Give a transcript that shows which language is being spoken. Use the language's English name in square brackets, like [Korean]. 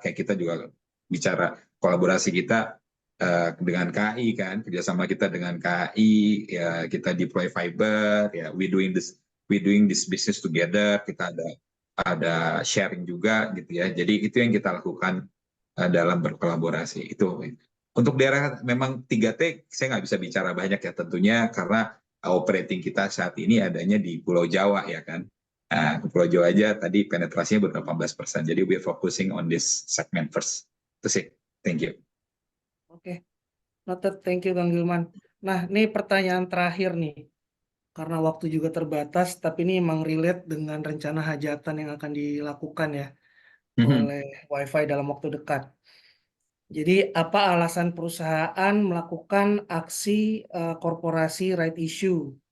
[Indonesian] Kayak kita juga bicara kolaborasi kita dengan KAI kan, kerjasama kita dengan KAI ya, kita deploy fiber ya, [English] we doing this business together, [Indonesian] kita ada sharing juga gitu ya. Jadi itu yang kita lakukan dalam berkolaborasi itu. Untuk daerah memang 3T saya nggak bisa bicara banyak ya tentunya karena operating kita saat ini adanya di Pulau Jawa ya kan. Nah, Pulau Jawa aja tadi penetrasinya baru 18%. [English] Jadi we're focusing on this segment first. [Indonesian] Itu sih. [English] Thank you. [Indonesian] Oke. [English] Noted, thank you Kang Gilman. [Indonesian] Nah, ini pertanyaan terakhir nih. Karena waktu juga terbatas, tapi ini emang relate dengan rencana hajatan yang akan dilakukan ya oleh WiFi dalam waktu dekat. Jadi, apa alasan perusahaan melakukan aksi korporasi right issue?